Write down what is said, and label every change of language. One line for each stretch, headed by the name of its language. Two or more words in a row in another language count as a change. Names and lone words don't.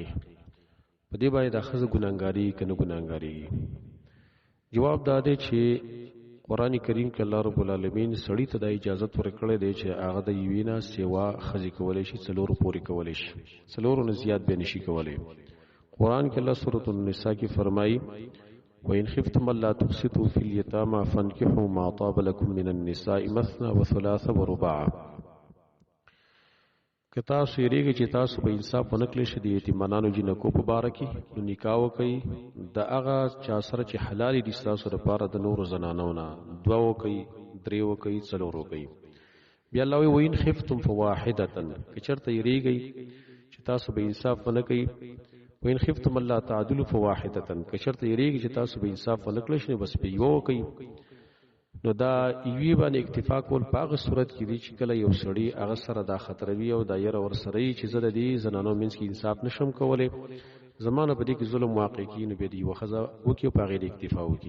Pashto: په دې باندې دا ښځه ګناهګاري که نه ګناهګارېږي؟ جواب دا دی چې قرآن کریم کې الله رب العالمین سړي ته دا اجازت ورکړی دی چې هغه د یوې نه سیوا ښځې کولی شي، څلورو پورې کولی شي، څلورو نه زیات به نشي کولی. قرآن کې الله سورة النساء کې فرمایي
Arabic: وَإِنْ خِفْتُمْ أَلَّا تُقْسِطُوا فِي الْيَتَامَى فَانكِحُوا مَا طَابَ لَكُم مِّنَ النِّسَاءِ مَثْنَىٰ وَثُلَاثَ وَرُبَاعَ.
Pashto: که تاسو یریږئ چې تاسو به انصاف ونه کړئ شئ د یتیمانانو جنکو په باره کې، نو نکاح وکئ د هغه چا سره چې حلالې دي ستاسو لپاره د نورو زنانو نه، دوه وکئ، درې وکئ، څلور وکئ. بیا الله وایي
Arabic: وَإِنْ خِفْتُمْ فَوَاحِدَةً،
Pashto: که چېرته یریږئ چې تاسو به انصاف ونه کوئ،
Arabic: وَإِنْ خِفْتُمْ أَلَّا تَعْدِلُوا فَوَاحِدَةً،
Pashto: که چېرته یریږئ چې تاسو به انصاف ونه کړئ شئ بس په یوه وکئ. نو دا یوې باندې اکتفا کول په هغه صورت کې دي چې کله یو سړی هغه سره دا خطروي او دا یره ورسره وي چې زه د دې زنانو منځ کې انصاف نشم کولی، زما نه په دې کې ظلم واقع کېږي، نو بیا د یوه ښځه وکړي او په هغې اکتفا وکړي.